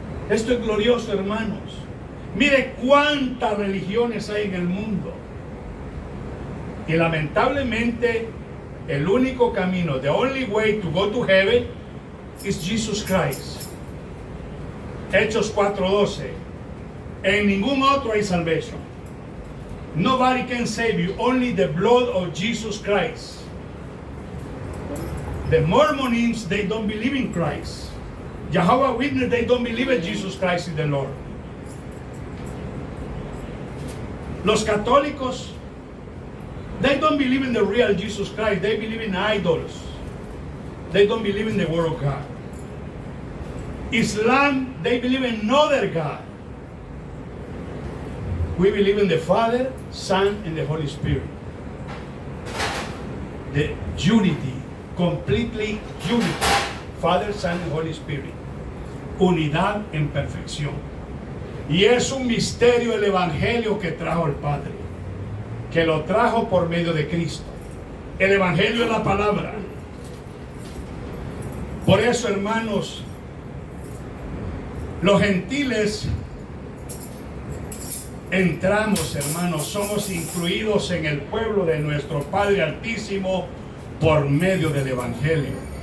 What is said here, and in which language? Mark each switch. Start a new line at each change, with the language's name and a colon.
Spanish: Esto es glorioso, hermanos. Mire cuántas religiones hay en el mundo. Y lamentablemente, el único camino,
English: the only way to go to heaven is Jesus Christ.
Spanish: Hechos 4:12. En ningún otro hay salvación.
English: Nobody can save you, only the blood of Jesus Christ. The Mormons, they don't believe in Christ. Jehovah's Witnesses, they don't believe in Jesus Christ is the Lord.
Spanish: Los católicos,
English: they don't believe in the real Jesus Christ. They believe in idols. They don't believe in the word of God. Islam, they believe in another God. We believe in the Father, Son, and the Holy Spirit. The unity, completely unity. Father, Son, and Holy Spirit.
Spanish: Unidad en perfección. Y es un misterio el evangelio que trajo el Padre, que lo trajo por medio de Cristo. El evangelio es la palabra. Por eso, hermanos, los gentiles entramos, hermanos, somos incluidos en el pueblo de nuestro Padre Altísimo por medio del evangelio.